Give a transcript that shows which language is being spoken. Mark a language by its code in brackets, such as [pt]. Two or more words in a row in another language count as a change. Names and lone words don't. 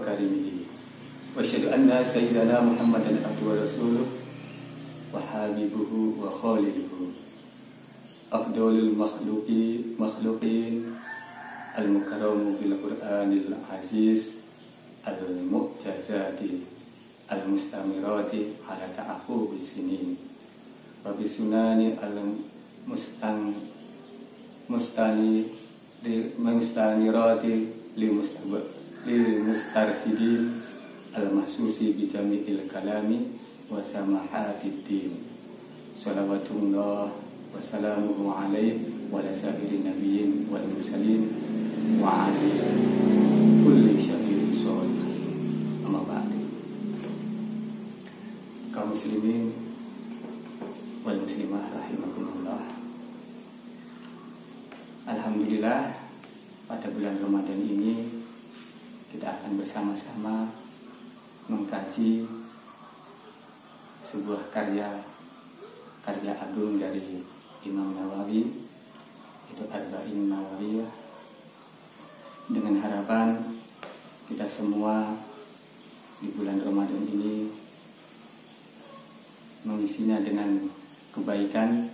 [ar] كريمه وأشهد أن سيدنا محمدا عبده ورسوله وحبيبه وخليله أفضل المخلوقين المكرم بالقرآن العزيز المعجزة المستمرة على تعاقب السنين وبسننه المستنيرة للمسترشدين المخصوص بجوامع الكلم وسماحة الدين. صلوات الله وسلامه عليه وعلى سائر النبيين والمرسلين وعلى كل شيء صالح. أما بعد. قوم المسلمين والمسلمات رحمكم الله. [id] Alhamdulillah, pada bulan Ramadan ini kita akan bersama-sama mengkaji sebuah karya agung dari Imam Nawawi, itu Arba'in Nawawiyah, dengan harapan kita semua di bulan Ramadan ini mengisinya dengan kebaikan.